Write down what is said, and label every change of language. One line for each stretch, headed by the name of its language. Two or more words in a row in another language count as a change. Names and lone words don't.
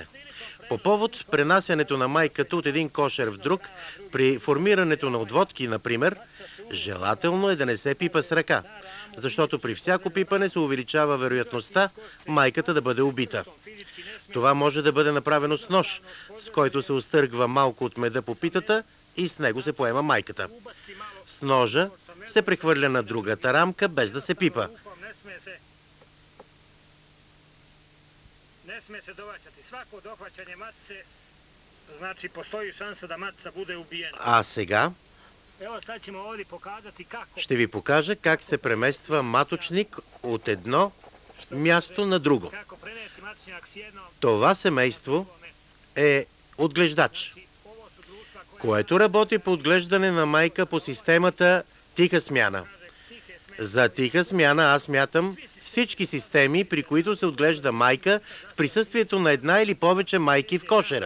Bulgarian: По повод пренасянето на майката от един кошер в друг, при формирането на отводки, например, желателно е да не се пипа с ръка, защото при всяко пипане се увеличава вероятността майката да бъде убита. Това може да бъде направено с нож, с който се изтъргва малко от меда по питата и с него се поема майката. С ножа се прехвърля на другата рамка, без да се пипа.
Croatian: Ne sme se dovaćati. Svako dohvaćanje matice, znači postoji šansa da matica bude ubijena.
Bulgarian: А сега
Croatian: Evo sad ćemo ovdje pokazati kako.
Bulgarian: ще ви покажа как се премества маточник от едно място на друго.
Croatian: Kako preneti matičnjak s jednog.
Bulgarian: Това семейство е отглеждач, което работи по отглеждане на майка по системата тиха смяна. За тиха смяна аз смятам всички системи, при които се отглежда майка в присъствието на една или повече майки в кошера.